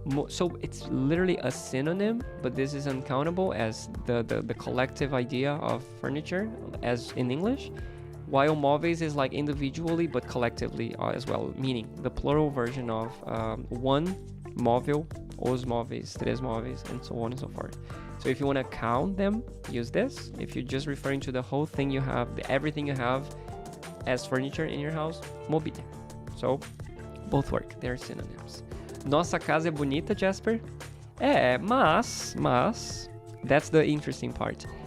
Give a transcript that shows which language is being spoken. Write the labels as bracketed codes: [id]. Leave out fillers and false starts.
[en] So it's literally a synonym, but this is uncountable as the collective idea of furniture as in English, while móveis is like individually but collectively as well, meaning the plural version of one móvel, [pt] os móveis, três móveis, [en] and so on and so forth. So if you want to count them, use this. If you're just referring to the whole thing you have, everything you have as furniture in your house, mobília. So both work, they're synonyms. [pt] Nossa casa é bonita, Jasper? [en] Mas, that's the interesting part.